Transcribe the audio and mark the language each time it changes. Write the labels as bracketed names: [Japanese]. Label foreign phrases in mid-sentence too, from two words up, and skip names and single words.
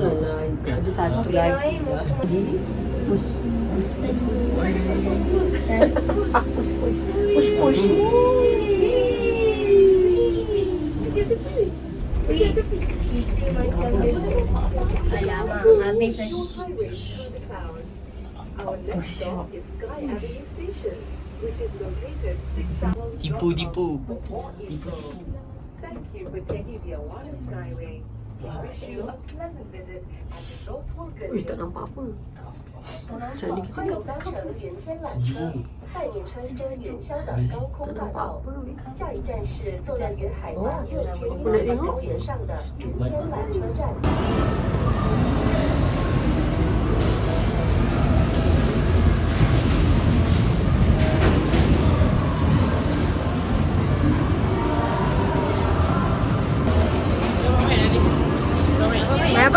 [Malay] Alah, ada satu lagi. Push. Kita macam alamak, habis dah. [English] Our next stop is Sky Avenue Station, which is located 6 [Malay] Tipu. [English] Thank you for taking the Awada Skyway. We wish you a pleasant visit at the Northwell [Malay] Ui, tak nampak apa. Macam ni kita [Chinese] 欢迎搭乘沿天缆车，带你穿梭云霄的高空大道。下一站是坐落于海拔6100米上的云天缆车站。 [Malay] Main apa?